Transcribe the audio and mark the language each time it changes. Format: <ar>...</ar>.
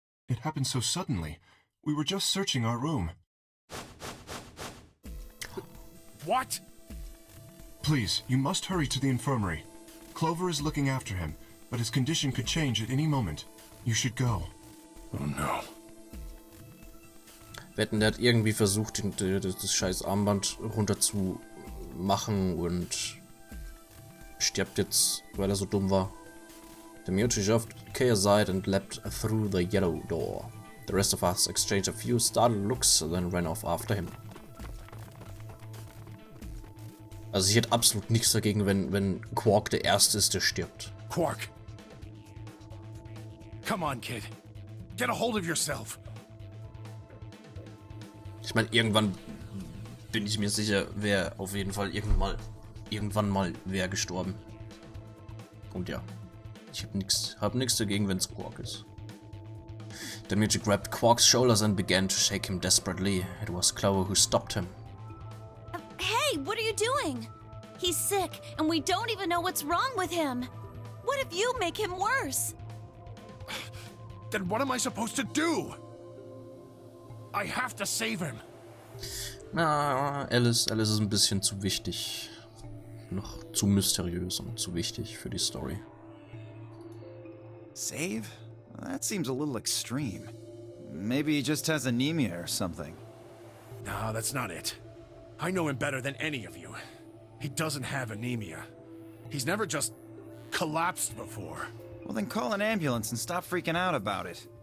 <en>It happened so suddenly. We were just searching our room. What? Please, you must hurry to the infirmary. Clover is looking after him, but his condition could change at any moment. You should go. Oh no.</en> <de>Wetten, der hat irgendwie versucht, das scheiß Armband runter zu machen und stirbt jetzt, weil er so dumm war.</de> <en>The mutant shoved Kay aside and leapt through the yellow door. The rest of us exchanged a few startled looks, then ran off after him.</en> <de>Also ich hätte absolut nichts dagegen, wenn Quark der Erste ist, der stirbt.</de> <en>Quark. Come on, kid. Get a hold of yourself.</en> <de>Ich meine, irgendwann bin ich mir sicher, wäre auf jeden Fall irgendwann mal wer gestorben. Und ja, ich hab nix dagegen, wenn es Quark ist.</de> <en>The mutant grabbed Quark's shoulders and began to shake him desperately. It was Clover who stopped him. Hey, what are you doing? He's sick, and we don't even know what's wrong with him. What if you make him worse? Then what am I supposed to do? I have to save him.</en> <de>Na, Alice ist ein bisschen zu wichtig. Noch zu mysteriös und zu wichtig für die Story.</de> <en>Save? That seems a little extreme. Maybe he just has anemia or something. No, that's not it. I know him better than any of you. He doesn't have anemia. He's never just collapsed before. Well, then call an ambulance and stop freaking out about it.</en>